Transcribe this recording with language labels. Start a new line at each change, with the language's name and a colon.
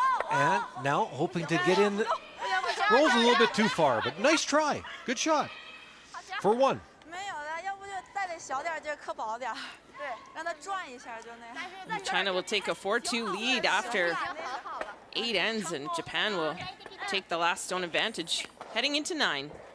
English: And now hoping to get in. Rolls a little bit too far, but nice try. Good shot. For 1.
Chinese: 没有的，要不就再得小点劲，磕薄点。对，让它转一下就那样。
English: China will take a 4-2 lead after 8 ends, and Japan will take the last stone advantage, heading into 9.